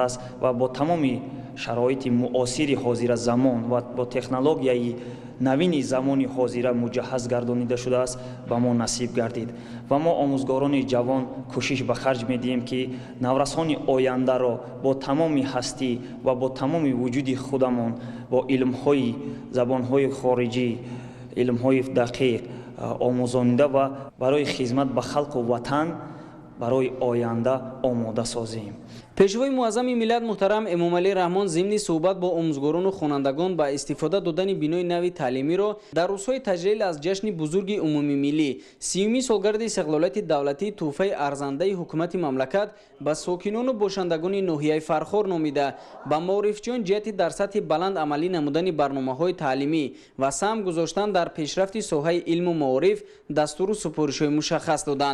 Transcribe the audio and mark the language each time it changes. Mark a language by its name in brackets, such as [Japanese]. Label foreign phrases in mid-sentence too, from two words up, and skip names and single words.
[Persian] است و با تمام شرایط معاصر حاضر زمان و با تکنولوژی نوین زمان حاضر مجهز گردانیده شده است به ما نصیب گردید و ما آموزگاران جوان کوشش به خرج میدیم که نورسان آینده را با تمام هستی و با تمام وجود خودمان با علم‌های زبان‌های خارجی، علم‌های دقیق آموزانیده و برای خدمت به خلق و وطن برای آینده آماده سازیم. [Tajik] пешвои муаззами миллат муҳтарам эмомалӣ раҳмон зимни суҳбат бо омӯзгорону хонандагон ба истифода додани бинои нави таълимиро дар рӯзҳои таҷлил аз ҷашни бузурги умумимиллӣ 30-юми солгарди истиқлолияти давлатӣ тӯҳфаи арзандаи ҳукумати мамлакат ба сокинону бошандагони ноҳияи Фархор номида ба маорифчиён ҷиҳати дар сатҳи баланд амалӣ намудани барномаҳои таълимӣ ва саҳм гузоштан дар пешрафти соҳаи илму маориф дастуру супоришҳои мушаххас доданд.